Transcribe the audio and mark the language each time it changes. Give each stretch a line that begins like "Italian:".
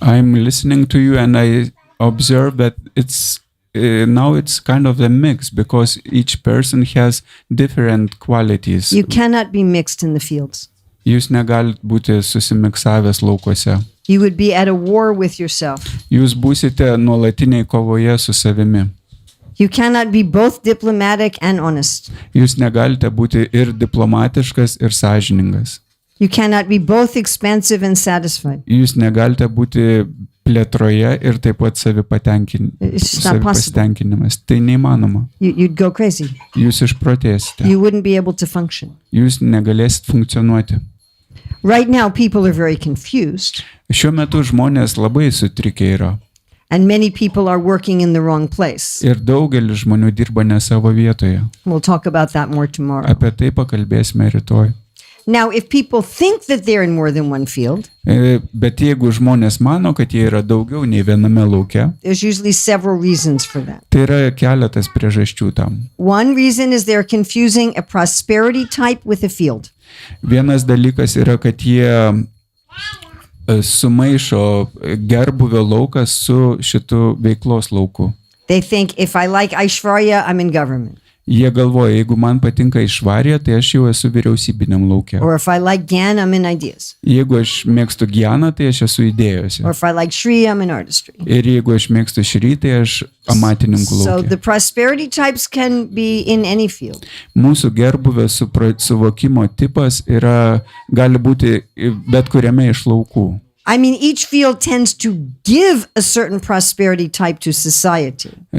English: I'm listening to you and I observe that now it's kind of a mix because each person has different qualities. You cannot be mixed in the fields.
Lithuanian: Jūs negalit būti susimiksavęs laukuose.
English: You would be at a war with yourself.
Lithuanian: Jūs būsite nuolatiniai kovoje su savimi.
English: You cannot be both diplomatic and honest.
Lithuanian: Jūs negalite būti ir diplomatiškas, ir sąžiningas.
English: You cannot be both expensive and satisfied.
Lithuanian: Jūs negalite būti plėtroje ir taip pat
English: It's just not possible.
Lithuanian: savipasitenkinimas. Tai neįmanoma.
English: You'd go crazy.
Lithuanian: Jūs išprotėsite.
English: You wouldn't be able to function.
Lithuanian: Jūs negalėsit funkcionuoti.
English: Right now, people are very confused,
Lithuanian: Šiuo metu žmonės labai sutrikę yra.
English: and many people are working in the wrong place.
Lithuanian: Ir daugelis žmonių dirba ne savo vietoje.
English: We'll talk about that more tomorrow.
Lithuanian: Apie tai pakalbėsime rytoj.
English: Now, if people think that they're in more than one field,
Lithuanian: Bet jeigu žmonės mano, kad jie yra daugiau nei viename lauke,
English: there's usually several reasons for that.
Lithuanian: tai yra keletas priežasčių tam.
English: One reason is they're confusing a prosperity type with a field.
Lithuanian: Vienas dalykas yra, kad jie sumaišo gerbuvio lauką su šitu veiklos lauku.
English: They think if I like Aishvarya, I'm in government.
Lithuanian: Jie galvoja, jeigu man patinka išvarė, tai aš jau esu vyriausybiniam lauke.
English: Or if I like Gyan, I'm in ideas.
Lithuanian: Jeigu aš mėgstu Gyaną, tai aš esu idėjose.
English: Or if I like Shri, I'm in artistry.
Lithuanian: Ir jeigu aš mėgstu Šrį, tai aš amatininkų
English: So the
Lithuanian: lauke.
English: prosperity types can be in any field.
Lithuanian: Mūsų gerbuvio suvokimo tipas gali būti bet kuriame iš laukų.
English: I mean, each field tends to give a certain prosperity type to society.